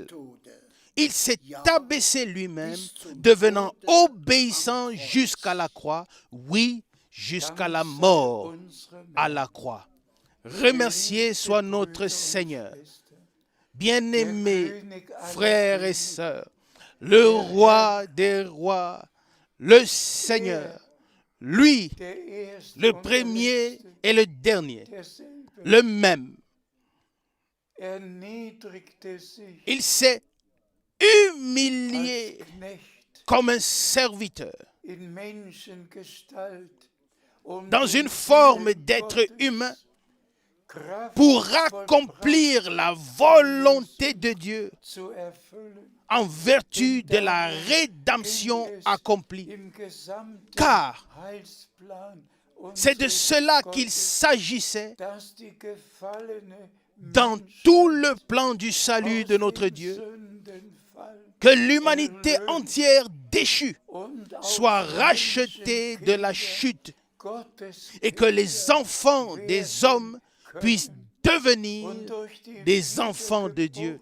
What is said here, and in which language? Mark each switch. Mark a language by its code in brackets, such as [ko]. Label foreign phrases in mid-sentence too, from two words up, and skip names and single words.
[fr] Il s'est abaissé lui-même, devenant obéissant jusqu'à la croix, oui, jusqu'à la mort à la croix. Remercié soit notre Seigneur. Bien-aimés frères et sœurs, le roi des rois, le Seigneur, lui, [de] der Erste [fr] le [de] und der [fr] premier [de] Letzte, [fr] et le dernier, [de] derselbe, [fr] le même. [de] erniedrigte sich [fr] Il s'est [de] als [fr] humilié [de] Knecht [fr] comme un serviteur, [de] in Menschengestalt, um [fr] dans [de] den [fr] une forme [de] Willen [fr] d'être [de] Gottes [fr] humain, [de] kraftvoll [fr] pour accomplir la volonté de Dieu [de] zu erfüllen, [fr] en vertu de la rédemption [de] ging es [fr] accomplie. [de] im gesamten [fr] Car [de] Heilsplan [fr] c'est de [de] unseres [fr] cela qu'il [de] Gottes, [fr] s'agissait [de] dass die gefallene [fr] dans tout le plan du salut de notre Dieu, que l'humanité entière déchue soit rachetée de la chute et que les enfants des hommes puissent devenir des enfants de Dieu.